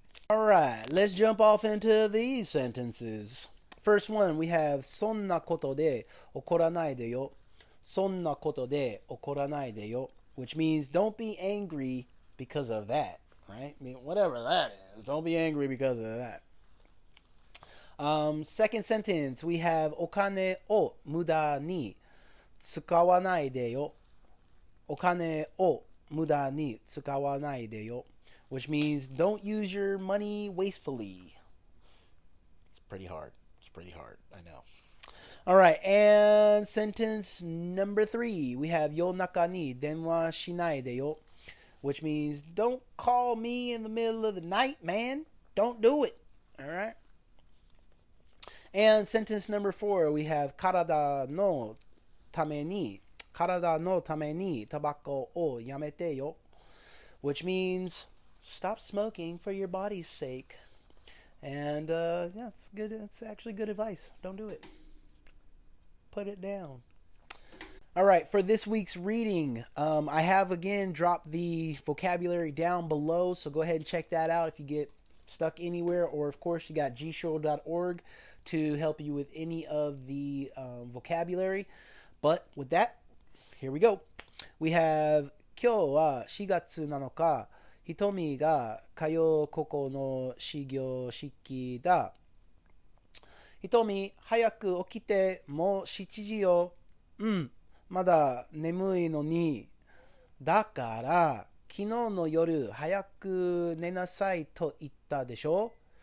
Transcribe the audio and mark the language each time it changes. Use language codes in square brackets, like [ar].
[en] All right, let's jump off into these sentences. First one, we have [ja] そんなことで怒らないでよ。そんなことで怒らないでよ, [en] which means don't be angry because of that, right? I mean, whatever that is, don't be angry because of that. Second sentence, we have [ja] お金を無駄に使わないでよ。お金を無駄に使わないでよ, [en] which means don't use your money wastefully. It's pretty hard. I know. All right, and sentence number 3, we have [ja] 夜中に電話しないでよ, [en] which means don't call me in the middle of the night, man. Don't do it. All right. And sentence number 4, we have [ja] 体のためにタバコをやめてよ, [en] which means stop smoking for your body's sake. And yeah, it's good. It's actually good advice. Don't do it. Put it down. All right, for this week's reading, I have again dropped the vocabulary down below, so go ahead and check that out if you get stuck anywhere, or of course you got gshow.org to help you with any of the vocabulary. But with that, here we go. We have [ja] 今日は4月7日、ひとみが通うここの始業式だ。ひとみ、早く起きて、もう7時よ。まだ眠いのに。だから、昨日の夜、早く寝なさいと言ったでしょ。